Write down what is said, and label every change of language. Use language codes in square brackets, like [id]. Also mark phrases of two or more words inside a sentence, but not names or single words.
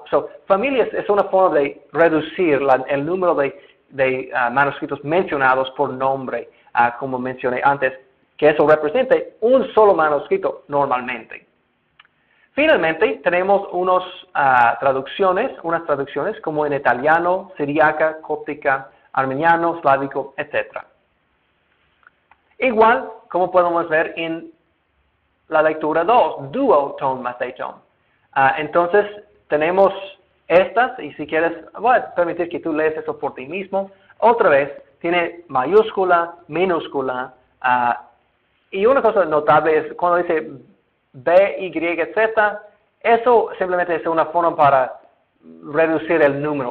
[es] Familia es una forma de reducir el número de manuscritos mencionados por nombre, como mencioné antes, que eso represente un solo manuscrito normalmente. Finalmente, tenemos unas traducciones como en italiano, siriaca, cóptica, armeniano, slávico, etc. Igual, como podemos ver en la lectura 2, duotomateton. Entonces, tenemos estas, y si quieres, voy a permitir que tú lees eso por ti mismo. Otra vez, tiene mayúscula, minúscula, y una cosa notable es cuando dice B, Y, Z, eso simplemente es una forma para reducir el número.